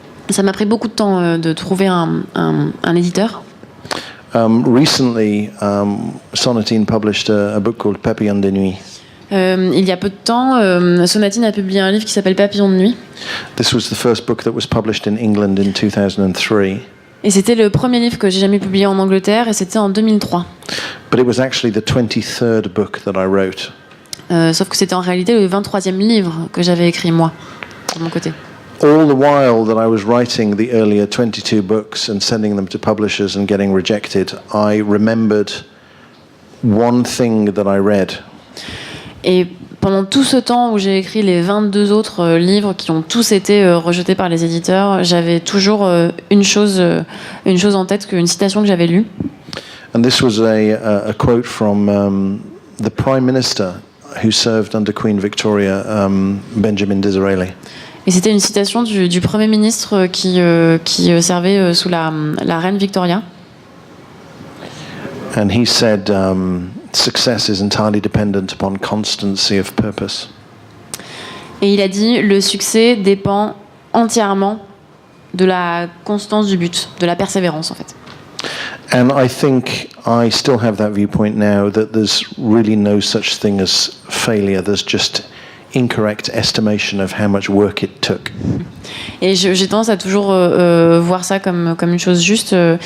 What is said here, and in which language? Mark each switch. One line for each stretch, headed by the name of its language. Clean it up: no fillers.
French: Ça m'a pris beaucoup de temps de trouver un éditeur.
English: Recently, Sonatine published a book called Papillon de Nuit.
French: Il y a peu de temps, Sonatine a publié un livre qui s'appelle Papillon de nuit.
English: This was the first book that was published in England in 2003.
French: Et c'était le premier livre que j'ai jamais publié en Angleterre, et c'était en 2003.
English: But it was actually the 23rd book that I wrote.
French: Sauf que c'était en réalité le 23e livre que j'avais écrit moi, de mon côté.
English: All the while that I was writing the earlier 22 books and sending them to publishers and getting rejected, I remembered one thing that I read.
French: Et pendant tout ce temps où j'ai écrit les 22 autres livres qui ont tous été rejetés par les éditeurs, j'avais toujours une chose en tête, une citation que j'avais lue.
English: And this was a quote from the Prime Minister who served under Queen Victoria, Benjamin Disraeli.
French: Et c'était une citation du Premier ministre qui servait sous la reine Victoria.
English: And he said, success is entirely dependent upon constancy of purpose.
French: Et il a dit, le succès dépend entièrement de la constance du but, de la persévérance en fait.
English: And I think I still have that viewpoint now that there's really no such thing as failure. There's just incorrect estimation of how much work it took.
French: Et j'ai tendance à toujours voir ça comme une chose juste.